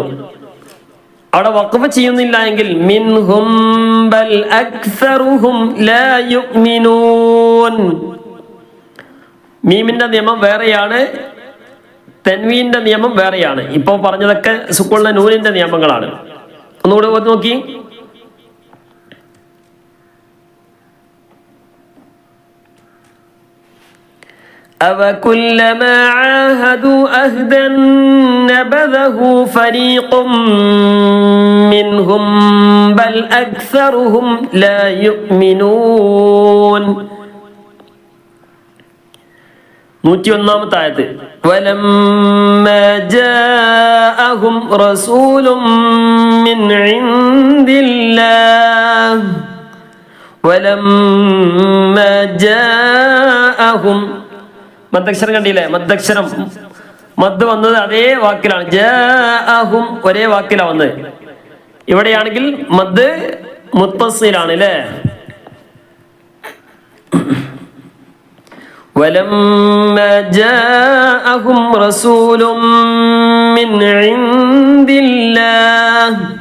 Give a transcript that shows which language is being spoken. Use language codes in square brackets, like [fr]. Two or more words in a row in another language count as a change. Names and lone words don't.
[ml] അവിടെ വഖഫ് ചെയ്യുന്നില്ല എങ്കിൽ [ar] منهم بل أكثرهم لا يؤمنون. [ml] മീമിന്റെ നിയമം വേറെയാണ്, തൻവീന്റെ നിയമം വേറെയാണ്. ഇപ്പൊ പറഞ്ഞതൊക്കെ സുക്കൂണിന്റെ നൂനിന്റെ നിയമങ്ങളാണ്. ഒന്നുകൂടെ നോക്കി. [ar] أَوَكُلَّمَا عَاهَدُوا أَهْدًا نَبَذَهُ فَرِيقٌ مِّنْهُمْ بَلْ أَكْثَرُهُمْ لَا يُؤْمِنُونَ. [ml] 101-ാമത്തെ ആയത്ത് [ar] وَلَمَّا جَاءَهُمْ رَسُولٌ مِّنْ عِندِ اللَّهِ وَلَمَّا جَاءَهُمْ [ml] മദ്ദക്ഷരം കണ്ടില്ലേ? മദ്ദക്ഷരം മദ് വന്നത് അതേ വാക്കിലാണ്. ജാഅഹും ഒരേ വാക്കിലാണ് വന്നത്. ഇവിടെയാണെങ്കിൽ മദ് മുത്തസ്സിലാണ് അല്ലേ? [ar] ولما جاءهم رسول من عند الله.